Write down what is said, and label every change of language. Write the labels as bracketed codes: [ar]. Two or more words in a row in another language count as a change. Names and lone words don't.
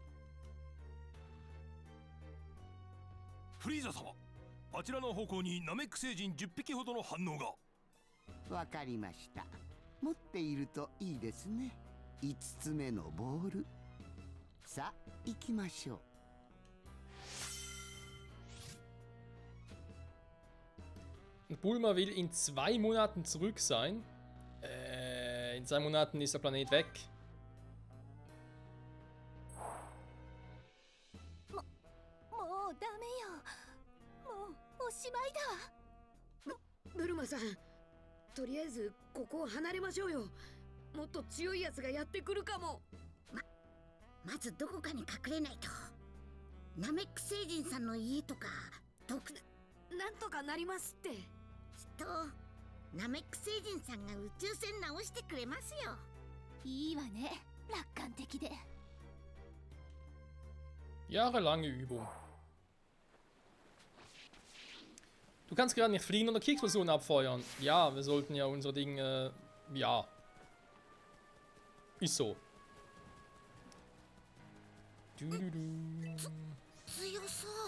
[ja] フリーザ様、あちらの方向にナメック星人10匹ほどの反応が。わかりました。持っているといいですね。5つ目のボール。さあ行きましょう。 [de] Bulma will in 2 Monaten zurück sein. In 2 Monaten ist der Planet weg. [ja] もうダメよ。もうおしまいだ。ブルマさん、とりあえずここを離れましょうよ。もっと強いやつがやってくるかも。まずどこかに隠れないと。ナメック星人さんの家とかなんとかなりますって。きっとナメック星人さんが宇宙船直してくれますよ。いいわね、楽観的で。 [de] Jahrelange Übung. Du kannst gerade nicht fliegen oder Kriegsversuche abfeuern. Ja, wir sollten ja unsere Dinge... ja. Ist so. [ja] 強そう。